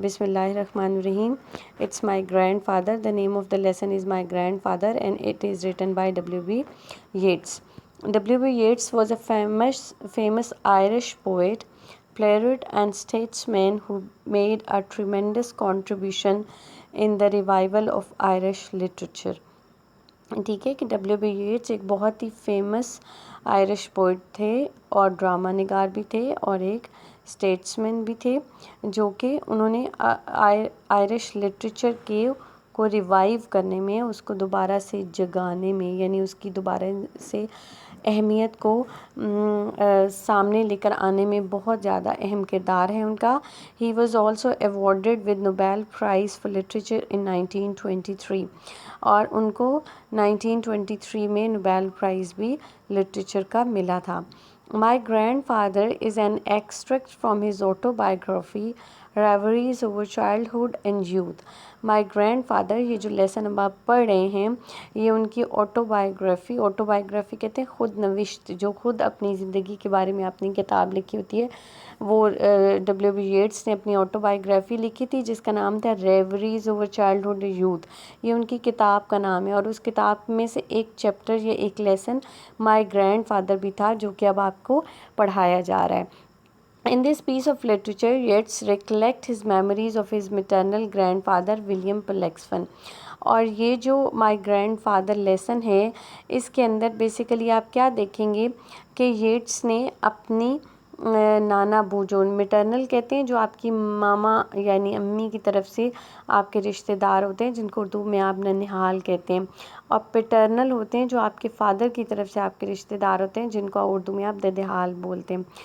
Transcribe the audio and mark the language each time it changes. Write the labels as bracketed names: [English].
[Arabic] Bismillahir Rahmanir Rahim. [English] It's my grandfather. The name of the lesson is my grandfather, and it is written by W.B. Yeats. W.B. Yeats was a famous Irish poet, playwright and statesman who made a tremendous contribution in the revival of Irish literature. [Urdu] ٹھیک ہے کہ W.B. Yeats ایک بہت ہی famous Irish poet تھے اور drama نگار بھی تھے اور ایک اسٹیٹسمین بھی تھے، جو کہ انہوں نے آئرش لٹریچر کو ریوائیو کرنے میں، اس کو دوبارہ سے جگانے میں، یعنی اس کی دوبارہ سے اہمیت کو سامنے لے کر آنے میں بہت زیادہ اہم کردار ہے ان کا. [English] he was also awarded with Nobel prize for literature in 1923، [Urdu] اور ان کو 1923 میں نوبیل پرائز بھی لٹریچر کا ملا تھا. [English] My grandfather is an extract from his autobiography, Reveries over Childhood and Youth. [Urdu] My grandfather، یہ جو لیسن اب آپ پڑھ رہے ہیں، یہ ان کی آٹوبایوگرافی کہتے ہیں خود نوشت، جو خود اپنی زندگی کے بارے میں اپنی کتاب لکھی ہوتی ہے. وہ W.B. Yeats نے اپنی آٹوبایوگرافی لکھی تھی جس کا نام تھا ریوریز اوور چائلڈہڈ اینڈ یوتھ. یہ ان کی کتاب کا نام ہے، اور اس کتاب میں سے ایک چیپٹر یا ایک لیسن مائی گرینڈ فادر بھی تھا، جو کہ اب آپ کو پڑھایا جا رہا ہے. [English] In this piece of literature, Yeats recollect his memories of his maternal grandfather William Pollexfen. [Urdu] اور یہ جو مائی گرینڈ فادر لیسن ہے، اس کے اندر بیسیکلی آپ کیا دیکھیں گے کہ یٹس نے اپنی نانا ابو، جو میٹرنل کہتے ہیں، جو آپ کی ماما یعنی امی کی طرف سے آپ کے رشتہ دار ہوتے ہیں، جن کو اردو میں آپ ننہال کہتے ہیں، اور پیٹرنل ہوتے ہیں جو آپ کے فادر کی طرف سے آپ کے رشتہ دار ہوتے ہیں، جن کو اردو میں آپ ددحال بولتے ہیں.